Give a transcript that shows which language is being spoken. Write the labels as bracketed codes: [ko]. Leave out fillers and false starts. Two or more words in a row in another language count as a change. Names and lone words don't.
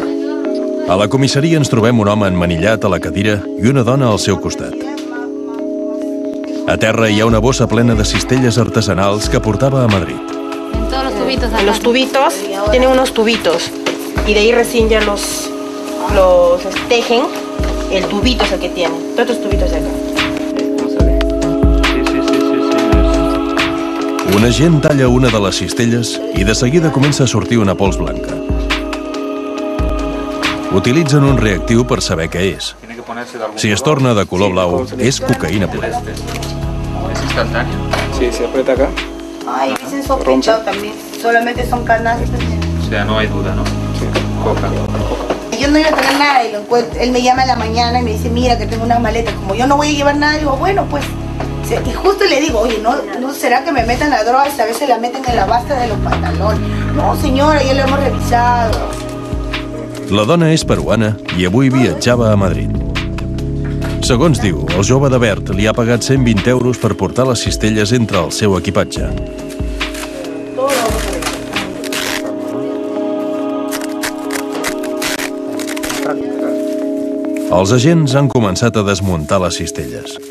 [ca] A la comissaria ens trobem un home emmanillat a la cadira i una dona al seu costat. A terra hi ha una bossa plena de cistelles artesanals que portava a Madrid. [es] Los tubitos, tienen unos tubitos y de ahí recién ya los tejen. El tubito es el que tiene, todos estos tubitos de acá. [ca] Un agent talla una de les cistelles i de seguida comença a sortir una pols blanca. Utilitzen un reactiu per saber què és. Si es torna de color blau, és cocaïna pura. [es] ¿Es instantáneo? Sí, se aprieta acá. Ay, dicen sospechado también, solamente son canastas. O sea, no hay duda, ¿no? Sí, coca. Yo no iba a traer nada y lo encuentro. Él me llama en la mañana y me dice, mira que tengo unas maletas. Como yo no voy a llevar nada, digo, bueno, pues. Y justo le digo, oye, ¿no será que me metan la droga? A veces la meten en la basta de los pantalones. No, señora, ya lo hemos revisado. [ca] La dona és peruana i avui viatjava a Madrid. Segons diu, el jove de verd li ha pagat 120 euros per portar les cistelles entre el seu equipatge. Els agents han començat a desmuntar les cistelles.